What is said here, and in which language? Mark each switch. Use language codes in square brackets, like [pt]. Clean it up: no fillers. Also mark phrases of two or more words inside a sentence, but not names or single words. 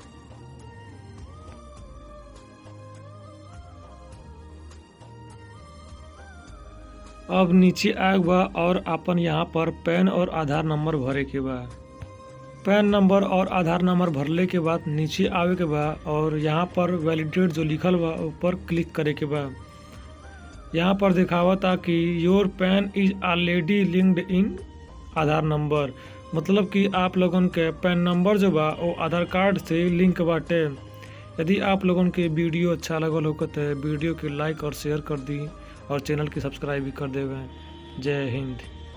[bho] अब नीचे आए बा और अपन यहाँ पर पैन और आधार नंबर भरे के बा। पैन नंबर और आधार नंबर भरले के बाद नीचे आवे के बा और यहाँ पर वैलिडेट जो लिखल बा ऊपर क्लिक करे के बा। यहाँ पर दिखावता कि [en] your PAN is already linked in Aadhaar number, [bho] मतलब कि आप लोगन के पैन नंबर जो बा वो आधार कार्ड से लिंक बाटे। यदि आप लोगन के वीडियो अच्छा लगल हो तो वीडियो के लाइक और शेयर कर दी और चैनल की सब्सक्राइब भी कर देवें। जय हिंद।